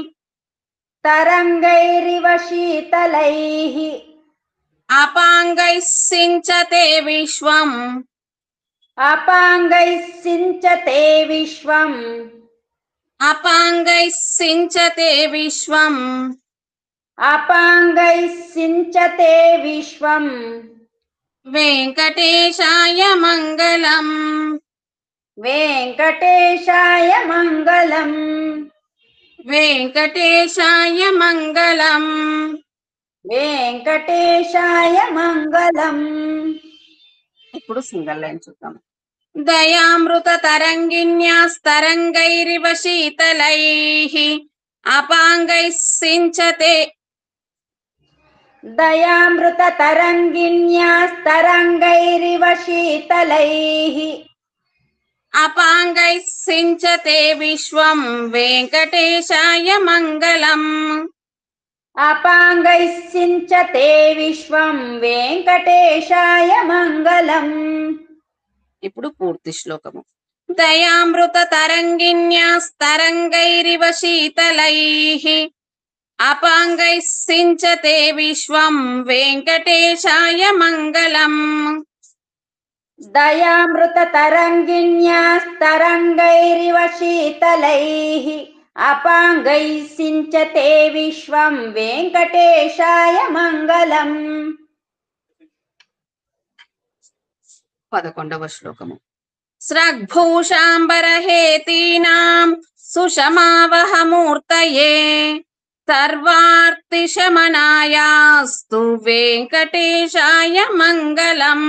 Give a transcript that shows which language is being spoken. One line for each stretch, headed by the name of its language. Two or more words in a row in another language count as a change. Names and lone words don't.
Sanskrit: తరంగైరివ శీతలైః అపాంగైః సించతే విశ్వం అపాంగైః సించతే విశ్వం అపాంగైః సించతే విశ్వం अपाङ्गैः सिञ्चते विश्वम् वेङ्कटेशाय मङ्गलम् वेङ्कटेशाय मङ्गलम् वेङ्कटेशाय मङ्गलम् वेङ्कटेशाय मङ्गलम्
Telugu: ఇప్పుడు సింగల్ లైన్ చూద్దాం.
Sanskrit: దయామృత తరంగిణ్యాస్తరంగైరివ శీతలైః అపాంగైః సించతే दयामृततरङ्गिण्यास्तरङ्गैरिव शीतलैः అపాంగైః సించతే విశ్వం వెంకటేశాయ మంగళం. अपाङ्गैः सिञ्चते विश्वं वेङ्कटेशाय मङ्गलम्
Telugu: ఇప్పుడు పూర్తి శ్లోకము.
Sanskrit: దయామృత తరంగిణ్యాస్తరంగైరివ శీతలైః అపాంగైః సించతే విశ్వం వెంకటేశాయ మంగళం. दयामृततरङ्गिण्यास्तरङ्गैरिव शीतलैः अपाङ्गैः सिञ्चते विश्वं वेङ्कटेशाय मङ्गलम्
Telugu: 11వ శ్లోకము.
Sanskrit: స్రగ్భూషాంబరహేతీనాం సుషమావహమూర్తయే సర్వార్తిశమనాయాస్తు వెంకటేశాయ మంగళం.